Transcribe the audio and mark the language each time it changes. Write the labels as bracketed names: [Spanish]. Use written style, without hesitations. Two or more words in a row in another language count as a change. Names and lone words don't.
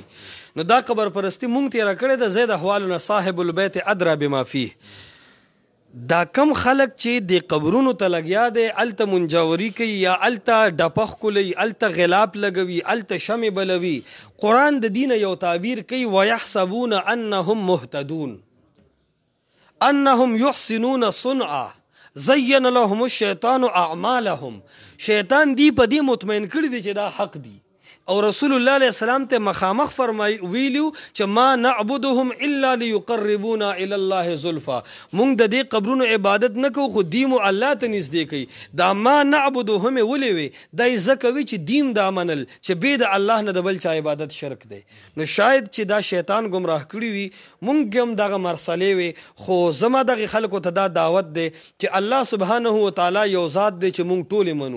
[Pashto] نو دا قبر پرستي مونږ تېره کړې ده، زه د احوالو نه [Arabic] صاحب البیت ادرا بما فیه. [Pashto] دا کم خلک چې د قبرونو ته لګیا دی، هلته منجاوري کوي یا هلته ډپه ښکلوي، هلته غلاف لګوي، هلته شمې بلوي. قرآن د دینه یو تعبیر کوي [Arabic] ویحسبون انهم مهتدون انهم يحسنون صنعا زين لهم الشیطان اعمالهم. [Pashto] شیطان دی په دې مطمئن کړي دي چې دا حق دی، او رسول الله علیه السلام ته مخامخ ویلیو چې [Arabic] ما نعبدهم الا ليقربونا الى الله زلفا. [Pashto] مونږ د دې قبرونو عبادت نه کوو خو دیم الله ته نږدې کوي. دا [Arabic] ما نعبدهم [Pashto] ولې وي؟ دا یې ځکه وي چې دیم دا منل چې بې د الله نه د بل چا عبادت شرک دی. نو شاید چې دا شیطان ګمراه کړي وي، مونږ هم دغه مرسلې وي. خو زما دغې خلکو ته دا دعوت دی چې الله سبحانه وتعالی یو ذات دی چې مونږ ټولې منو.